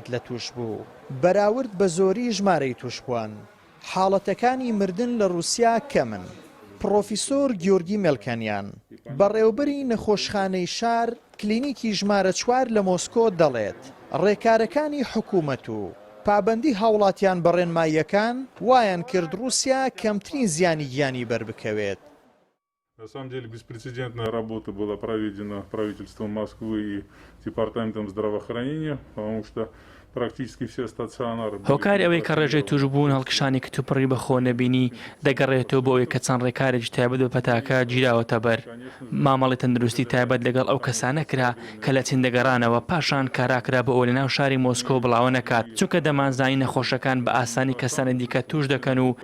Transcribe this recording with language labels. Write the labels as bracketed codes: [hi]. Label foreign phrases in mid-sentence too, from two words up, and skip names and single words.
[ckb] لە توش بوو بەراورد بە زۆری ژمارەی توشبووان حاڵەتەکانی مردن لە رووسیا کەمن پرۆفیسۆر گیۆرگی مێلکەنیان بەڕێوەبەری نەخۆشخانەی شار کلینیکی ژمارە 4 لە مۆسکۆ دەڵێت ڕێکارەکانی حکوومەت و پابەندی هاوڵاتیان بە ڕێنماییەکان وایان کرد رووسیا کەمترین زیانی گیانی بەربکەوێت [ru] На самом деле беспрецедентная работа была проведена правительством Москвы и Департаментом здравоохранения, потому что практически все стационары... [ckb] هۆکاری ئەوەی کە ڕێژەی توشبوون هەڵکشانی کتوپڕی بەخۆ نەبینی دەگەڕێتەوە بۆ ئەوەی کە چەند ڕێکارێکی تایبەت بە پەتاکە گیراوەتە بەر مامەڵی تەندروستی تایبەت لەگەڵ ئەو کەسانە کرا کە لە چین دەگەڕانەوە پاشان کاراکرا بە ئەوە لە ناو شاری مۆسکۆ بڵاوە نەکات چونکە دەمانزانی نەخۆشەکان بە ئاسانی کەسانی دیکە توش دەکەن و